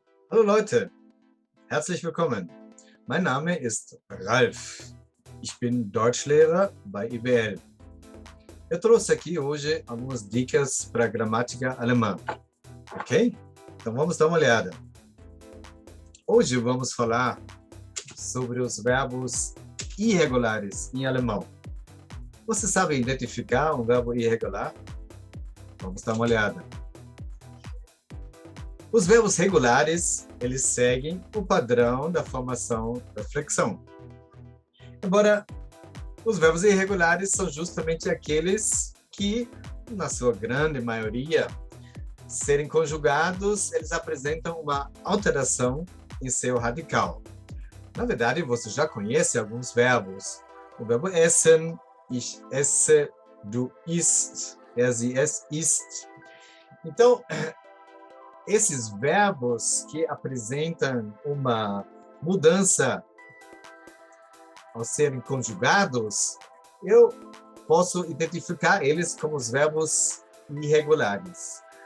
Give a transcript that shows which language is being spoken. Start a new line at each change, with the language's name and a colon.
German: Hallo Leute, herzlich willkommen. Mein Name ist Ralf. Ich bin Deutschlehrer bei IBL.
Portuguese: Eu trouxe aqui hoje algumas dicas para a gramática alemã, ok? Então vamos dar uma olhada. Hoje vamos falar sobre os verbos irregulares em alemão. Você sabe identificar um verbo irregular? Vamos dar uma olhada. Os verbos regulares, eles seguem o padrão da formação da flexão. Embora os verbos irregulares são justamente aqueles que, na sua grande maioria, serem conjugados, eles apresentam uma alteração em seu radical. Na verdade, você já conhece alguns verbos. O verbo
German: essen, ich esse, du isst, sie, es ist.
Portuguese: Então, esses verbos que apresentam uma mudança ao serem conjugados, eu posso identificar eles como os verbos irregulares.